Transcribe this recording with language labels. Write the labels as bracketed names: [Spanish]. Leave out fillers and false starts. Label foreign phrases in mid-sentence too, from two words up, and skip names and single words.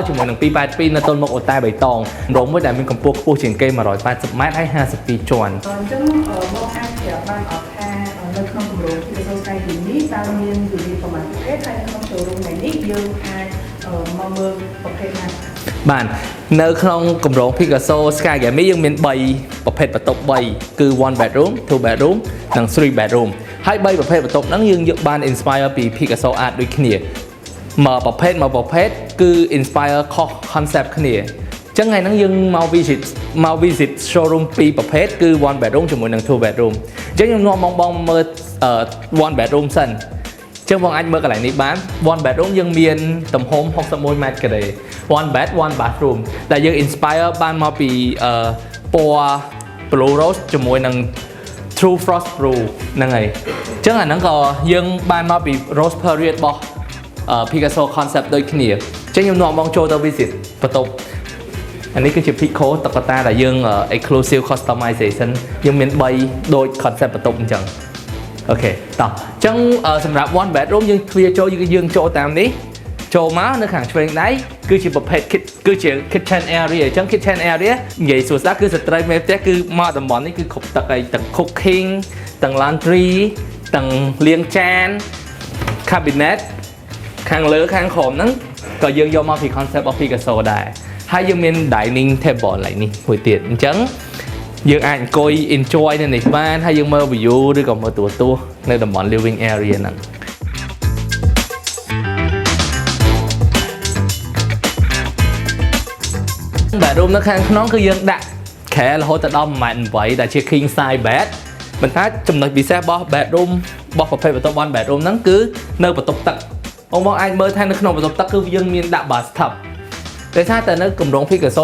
[Khmer] ជាមួយនឹង282នៅទល់មុខអូតែបៃតងគម្រោងមួយដែលមានកម្ពស់ខ្ពស់ជាងគេ180ម៉ែត្រហើយ52ជាន់អញ្ចឹងបងអាចប្រាប់បានអត់ថា នៅក្នុងគម្រោង Picasso Sky Gallery នេះតើមានវិធីប្រមាណប្រភេទហើយក្នុង showroom នេះយើងអាចមកមើលប្រ ភេទណាបាននៅក្នុងគម្រោង Picasso Sky Gallery យើងមាន3ប្រភេទបន្ទប់3គឺ [English] one bedroom, two bedroom [Khmer] និង [English] three bedroom [Khmer] ហើយ3ប្រភេទបន្ទប់ហ្នឹងយើងយកបាន inspire ពី Picasso art ដូចគ្នាមកប្រភេទគឺ inspire ខុស concept គ្នាអញ្ចឹងថ្ងៃហ្នឹងយើងមក [English] visit showroom [Khmer] 2ប្រភេទគឺ [English] one bedroom [Khmer] ជាមួយនឹង [English] two bedroom [Khmer] អញ្ចឹងខ្ញុំនាំបងមើល [English] one bedroom [Khmer] សិនចឹងបងអាចមើលកន្លែងនេះបាន [English] one bedroom [Khmer] យើងមានទំហំ61ម៉ែត្រការ៉េ [English] one bed one bathroom [Khmer] ដែលយើង inspire បានមកពីពណ៌ blue rose ជាមួយនឹង True Frost Blue ហ្នឹងហើយអញ្ចឹងអាហ្នឹងក៏យើងបានមកពី Rose Period របស់ Picasso concept ដូចគ្នាអញ្ចឹង ខ្ញុំនាំបងចូលទៅ visit បន្ទប់អានេះគឺជា Pico តុក្កតាដែលយើង [English] exclusive customization [Khmer] យើងមាន3ដូច concept បន្ទប់អញ្ចឹងអូខេតោះអញ្ចឹងសម្រាប់ [English] one bedroom [Khmer] យើងទ្វារចូលយើងចូលតាមនេះចូលមកនៅខាងឆ្វេងដៃគឺជាប្រភេទគឺជា [English] kitchen area [Khmer] អញ្ចឹង [English] kitchen area [Khmer] និយាយសួរស្ដាប់គឺស្ត្រីមេផ្ទះគឺមកតំបន់នេះគឺគ្រប់ទឹកហើយទាំង cooking ទាំង laundry ទាំងលាងចាន cabinet ខាងលើខាងក្រោមហ្នឹងក៏យើងយកមកពី concept របស់ Picasso ដែរហើយយើងមាន [English] dining table [Khmer] ឡើងនេះមួយទៀតអញ្ចឹងយើងអាចអង្គុយ enjoy នៅនេះបានហើយយើងមើល view ឬក៏មើលទូរទស្សន៍នៅតំបន់ [English] living area [Khmer] ហ្នឹងbedroom នៅខាងក្នុងគឺយើងដាក់ខែរ ហូតដល់ 1.8 m ដែលជា [English] king size bed [Khmer] ប៉ុន្តែចំណុចពិសេសរបស់ bedroom របស់ប្រភេទបន្ទប់ [English] one bedroom [Khmer] ហ្នឹងគឺនៅបន្ទប់ទឹកបងអាចមើលថានៅក្នុងបន្ទប់ទឹកគឺយើងមានដាក់ bathtub តែថាតែនៅគម្រោង Picasso